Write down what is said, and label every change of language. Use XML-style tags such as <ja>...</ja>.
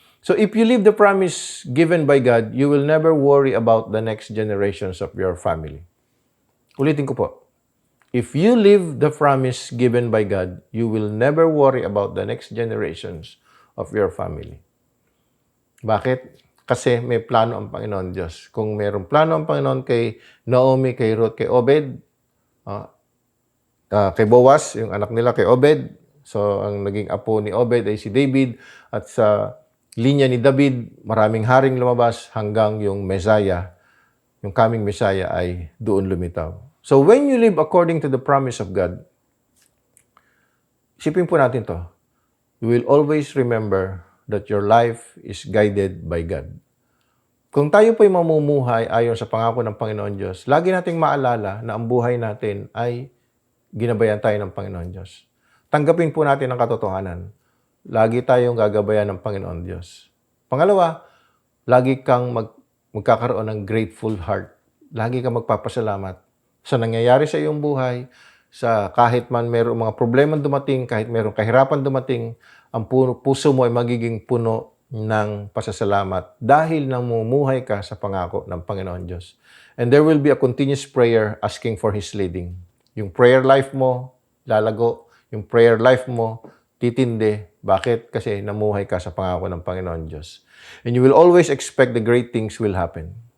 <en>So, if you live the promise given by God, you will never worry about the next generations of your family.</en> <tl>Ulitin ko po.</tl> <en>If you live the promise given by God, you will never worry about the next generations of your family.</en> <tl>Bakit? Kasi may plano ang Panginoon Diyos. Kung mayroong plano ang Panginoon kay Naomi, kay Ruth, kay Obed, kay Boaz, yung anak nila kay Obed. So, ang naging apo ni Obed ay si David. At sa linya ni David, maraming haring lumabas hanggang yung Messiah, yung coming Messiah ay doon lumitaw.</tl> <en>So, when you live according to the promise of God,</en> <tl>isipin po natin to,</tl> <en>you will always remember that your life is guided by God.</en> <tl>Kung tayo po'y mamumuhay ayon sa pangako ng Panginoon Diyos, lagi nating maalala na ang buhay natin ay ginabayan tayo ng Panginoon Diyos. Tanggapin po natin ang katotohanan. Lagi tayong gagabayan ng Panginoon Diyos. Pangalawa, lagi kang magkakaroon ng grateful heart. Lagi kang magpapasalamat. sa nangyayari sa iyong buhay, sa kahit man mayroong mga problema dumating, kahit mayroong kahirapan dumating, ang puso mo ay magiging puno ng pasasalamat dahil namumuhay ka sa pangako ng Panginoon Diyos.</tl> <en>And there will be a continuous prayer asking for His leading.</en> <tl>Yung prayer life mo, lalago. Yung prayer life mo, titindi. Bakit? Kasi namuhay ka sa pangako ng Panginoon Diyos.</tl> <en>And you will always expect the great things will happen.</en>